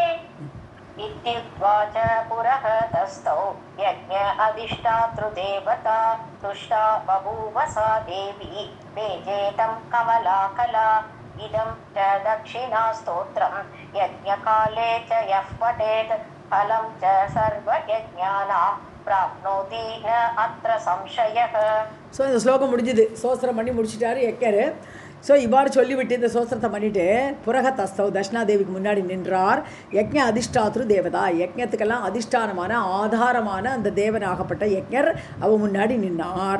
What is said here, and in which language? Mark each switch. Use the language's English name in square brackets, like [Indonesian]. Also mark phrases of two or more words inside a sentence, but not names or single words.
[Sanskrit] इत्युक्त्वा च पुरः तस्थौ यज्ञ अधिष्ठातृदेवता तुष्टा बभूव सा देवी वेजेतं कमलाकला इदं च दक्षिणास्तोत्रं यज्ञकाले च यः पठेत् फलं च सर्वयज्ञानां प्राप्नोति न अत्र संशयः. [Tamil] ஸோ இந்த ஸ்லோகம் முடிஞ்சுது. சோஸ்திரம் பண்ணி முடிச்சுட்டாரு யக்கர். ஸோ இவ்வாறு சொல்லிவிட்டு இந்த சோஸ்திரத்தை பண்ணிவிட்டு [Sanskrit] पुरः तस्थौ [Tamil] தட்சிணாதேவிக்கு முன்னாடி நின்றார். [Sanskrit] यज्ञ अधिष्ठातृ देवता, [Tamil] யஜ்ஞத்துக்கெல்லாம் அதிஷ்டானமான ஆதாரமான அந்த தேவனாகப்பட்ட யஜ்ஞர் அவ முன்னாடி நின்னார்.